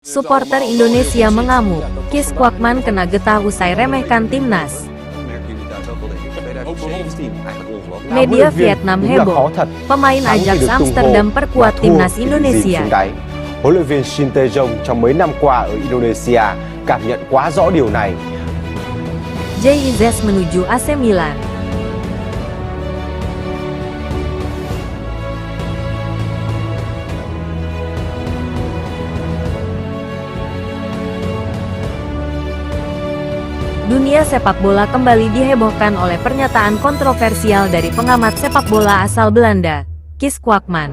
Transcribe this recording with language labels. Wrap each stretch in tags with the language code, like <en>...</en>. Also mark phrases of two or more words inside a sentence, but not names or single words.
<id>Supporter Indonesia mengamuk, Kees Kwakman kena getah usai remehkan timnas. Media Vietnam heboh, pemain Ajax Amsterdam perkuat timnas Indonesia.</id> <vi>Huấn luyện viên Shin Tae-jong trong mấy năm qua ở Indonesia cảm nhận quá rõ điều này.</vi> <id>JIZ menuju AC Milan. Dunia sepak bola kembali dihebohkan oleh pernyataan kontroversial dari pengamat sepak bola asal Belanda, Kees Kwakman.</id>